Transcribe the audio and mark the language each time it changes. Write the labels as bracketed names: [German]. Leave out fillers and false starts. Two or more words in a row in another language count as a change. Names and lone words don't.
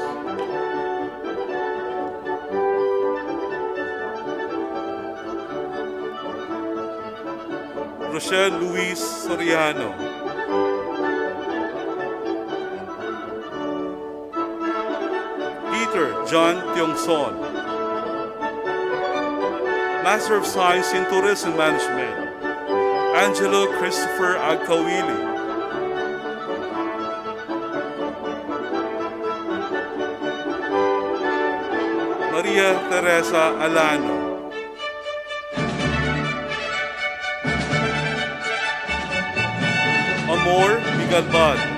[English] Rochelle Luis Soriano. Peter John Tiongson. Master of Science in Tourism Management, Angelo Christopher Agkawili. Maria Teresa Alano. Amor Migalbad.